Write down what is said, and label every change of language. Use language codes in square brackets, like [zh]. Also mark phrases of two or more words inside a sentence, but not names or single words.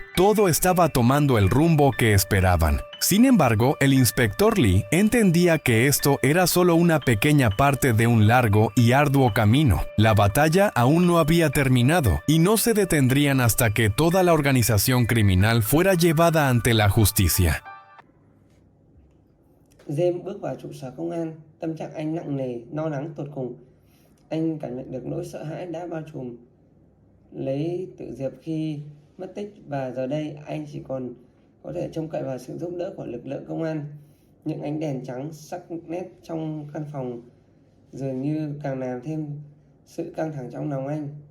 [es] Todo estaba tomando el rumbo que esperaban. Sin embargo, el inspector Lee entendía que esto era solo una pequeña parte de un largo y arduo camino. La batalla aún no había terminado y no se detendrían hasta que toda la organización criminal fuera llevada ante la justicia. [vi] James bước vào trụ sở công an, tâm trạng anh nặng nề, lo lắng tột cùng. Anh cảm nhận được nỗi sợ hãi đã bao trùm lấy Tự Diệp khi mất tích, và giờ đây anh chỉ còn có thể trông cậy vào sự giúp đỡ của lực lượng công an. Những ánh đèn trắng sắc nét trong căn phòng dường như càng làm thêm sự căng thẳng trong lòng anh.